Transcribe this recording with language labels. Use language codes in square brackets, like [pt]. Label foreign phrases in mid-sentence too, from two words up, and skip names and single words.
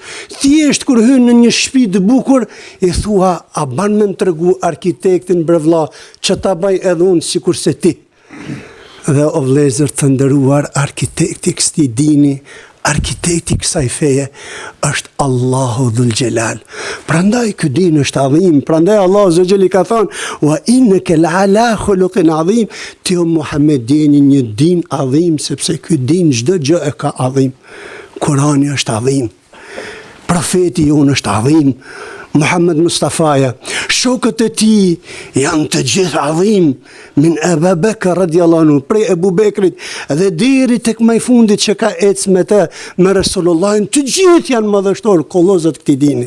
[sq] Thjesht kur hyn në një shtëpi të bukur, i thua, a ban me më tregu arkitektin bre vlla, që ta baj edhe unë sikurse ti. Dhe o vëllezër të nderuar, arkitekti këtij dini, arkitekti kësaj feje është Allahu [ar] ذو الجلال. [sq] Prandaj ky din është adhim, prandaj Allahu [ar] عز وجل [sq] ka thënë [ar] وإنك لعلى خلق عظيم, [sq] ti o Muhammed jeni një din adhim, sepse ky din çdo gjë e ka adhim. Kurani është adhim, profeti jonë është adhim, Muhammed Mustafaja, shokët e ti janë të gjithë adhim, [ar] من أبو بكر رضي الله عنه, [sq] prej Ebu Bekrit dhe deri tek më i fundit që ka ecë me të, me Resulullahin, të gjithë janë madhështor, kollozët këtij dini.